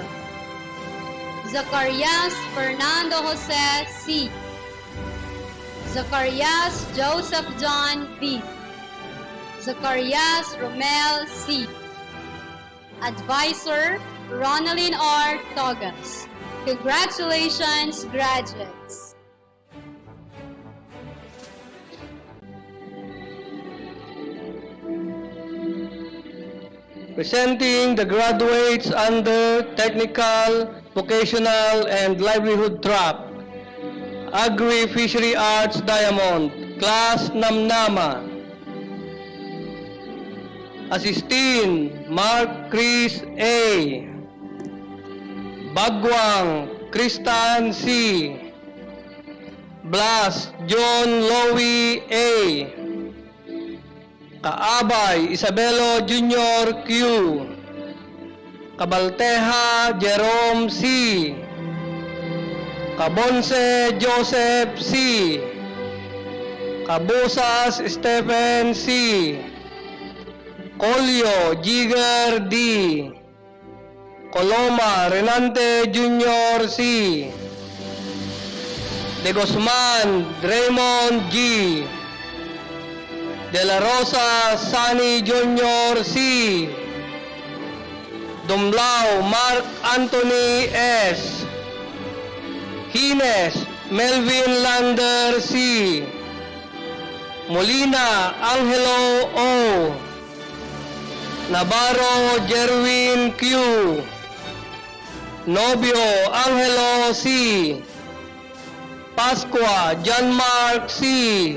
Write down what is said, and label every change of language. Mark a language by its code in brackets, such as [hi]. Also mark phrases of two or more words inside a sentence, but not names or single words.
[en] Zacarias Fernando Jose C. Zacarias Joseph John B. Zacarias Romel C. Advisor Ronaldin R. Togas. Congratulations, graduates! Presenting the graduates under Technical, Vocational, and Livelihood Track. Agri-Fishery Arts Diamond, Class Namnama. Assistin Mark Chris A. Bagwang Kristan C. Blas John Lowy A. Kaabay Isabelo Jr. Q. Kabalteja Jerome C. Cabonce Joseph C. Cabusas Stephen C. Colio Jigger D. Coloma Renante Jr. C. De Guzman Raymond G. De la Rosa Sani Jr. C. Dumlao Mark Anthony S. Hines Melvin Lander C. Molina Angelo O. Navarro Jerwin Q. Novio Angelo C. Pascua John Mark C.